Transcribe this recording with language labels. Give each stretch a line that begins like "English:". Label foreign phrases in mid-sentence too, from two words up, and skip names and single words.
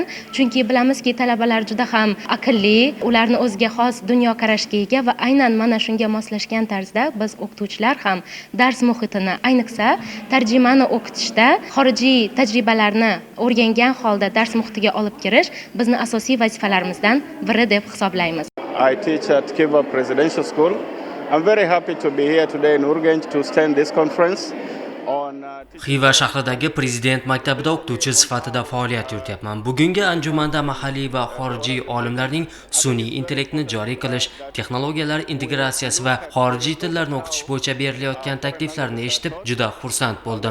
Uzbek: Chunki bilamizki, talabalar juda ham aqlli, ularni o'ziga xos dunyoqarashga ega va aynan mana shunga moslashgan tarzda biz o'qituvchilar ham dars muhitini, ayniqsa tarjimani o'qitishda xorijiy tajribalarni o'rgangan holda dars muhitiga olib kirish bizni asosiy vazifalarimizdan biri deb hisoblaymiz.
English: I teach at Kiva Presidential School. I'm very happy to be here today in Urganch to stand this conference on
Uzbek: Xiva shahridagi Prezident maktabida o'qituvchi sifatida faoliyat yurityapman. Bugungi anjumanda mahalliy va xorijiy olimlarning sun'iy intellektni joriy qilish, texnologiyalar integratsiyasi va xorijiy tillarni o'qitish bo'yicha berilayotgan takliflarni eshitib juda xursand bo'ldim.